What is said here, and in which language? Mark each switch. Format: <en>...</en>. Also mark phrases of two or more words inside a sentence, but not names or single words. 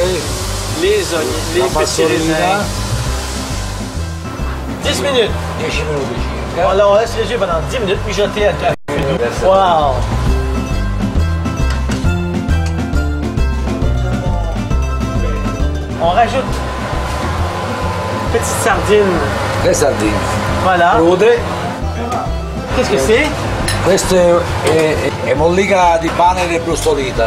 <fr>les oignons, les petits raisins. 10 minutes.</fr> <it>10 minuti circa.</it> <fr>Alors on laisse réagir pendant 10 minutes puis jeter à wow! On rajoute petite sardine. Le sardine. Voilà. Crude. Qu'est-ce que c'est?</fr> <it>Questo è mollica di pane ribrustolita.</it>